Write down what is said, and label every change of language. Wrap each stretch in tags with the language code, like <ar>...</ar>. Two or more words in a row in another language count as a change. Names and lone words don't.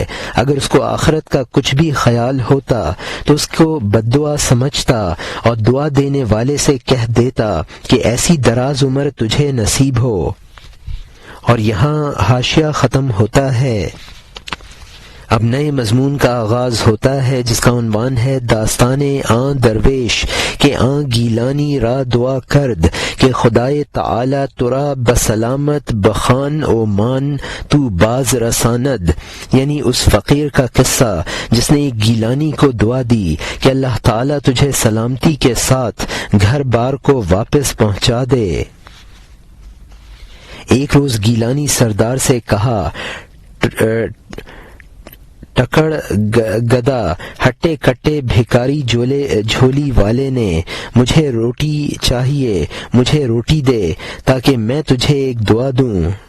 <ur>اگر اس کو آخرت کا کچھ بھی خیال ہوتا تو اس کو بد دعا سمجھتا اور دعا دینے والے سے کہہ دیتا کہ ایسی دراز عمر تجھے نصیب ہو۔ اور یہاں حاشیہ ختم ہوتا ہے۔ اب نئے مضمون کا آغاز ہوتا ہے جس کا عنوان ہے</ur> <fa>داستان آن درویش کہ آن گیلانی را دعا کرد کہ خدائے تعالی ترا بسلامت بخان او مان تو باز رساند،</fa> <ur>یعنی اس فقیر کا قصہ جس نے ایک گیلانی کو دعا دی کہ اللہ تعالی تجھے سلامتی کے ساتھ گھر بار کو واپس پہنچا دے۔ ایک روز گیلانی سردار سے کہا، ٹکڑ گدا ہٹے کٹے بھیکاری جھولی والے نے، مجھے روٹی چاہیے، مجھے روٹی دے تاکہ میں تجھے ایک دعا دوں۔</ur>